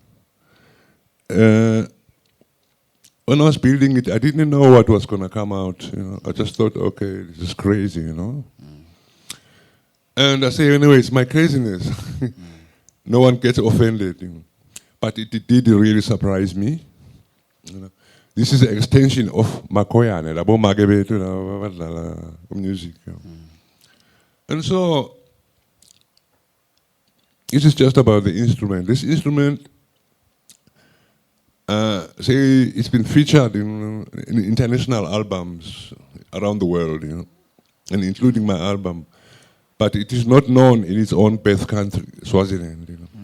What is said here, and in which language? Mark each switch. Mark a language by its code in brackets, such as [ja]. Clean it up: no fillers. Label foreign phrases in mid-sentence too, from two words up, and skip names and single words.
[en] When I was building it, I didn't know what was going to come out. I just thought, okay, this is crazy, And I say, anyway, it's my craziness. No one gets offended. But it did really surprise me. This is an extension of makhoyane, labo magebetu, music. And so, this is just about the instrument. This instrument, say it's been featured in international albums around the world, and including my album, but it is not known in its own birth country, Swaziland.